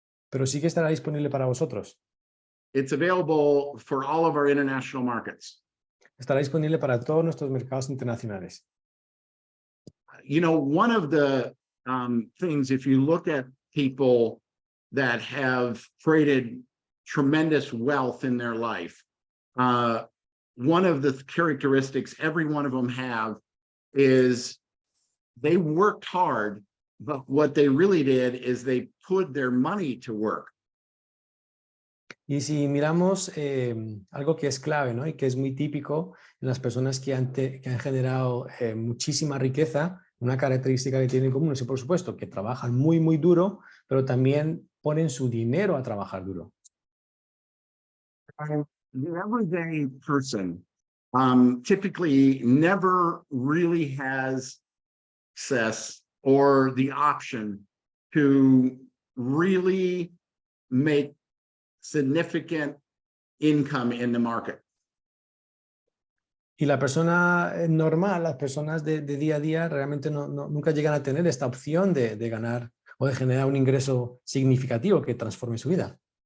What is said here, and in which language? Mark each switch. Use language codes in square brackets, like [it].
[es] Pero sí que estará disponible para vosotros. [en] It's available for all of our international markets. [es] Estará disponible para todos nuestros mercados internacionales. [en] You know, one of the things, if you look at people that have created tremendous wealth in their life, one of the characteristics every one of them have is they worked hard, but what they really did is they put their money to work. [es] Y si miramos algo que es clave, ¿no? Y que es muy típico en las personas que han generado muchísima riqueza, una característica que tienen en común es, por supuesto, que trabajan muy, muy duro, pero también ponen su dinero a trabajar duro. [en] The everyday person typically never really has access or the option to really make significant income in the market. [es] Y la persona normal, las personas de día a día, realmente nunca llegan a tener esta opción de ganar o de generar un ingreso significativo que transforme su vida.